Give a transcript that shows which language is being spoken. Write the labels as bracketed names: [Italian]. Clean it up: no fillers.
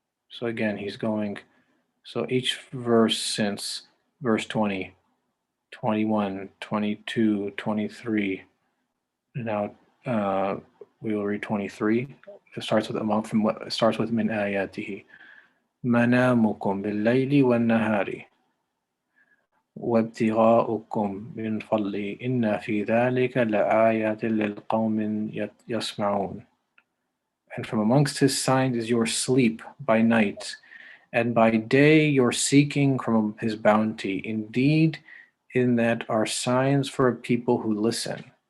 [English] So again, he's going, so each verse since verse 20, 21, 22, 23, now we will read 23. It starts with [Arabic] مِنْ آيَاتِهِ منامكم بالليل والنهار وابتغاؤكم من فضله إن في ذلك لآيات للقوم يسمعون. [English] And from amongst his signs is your sleep by night, and by day your seeking from his bounty. Indeed, in that are signs for people who listen.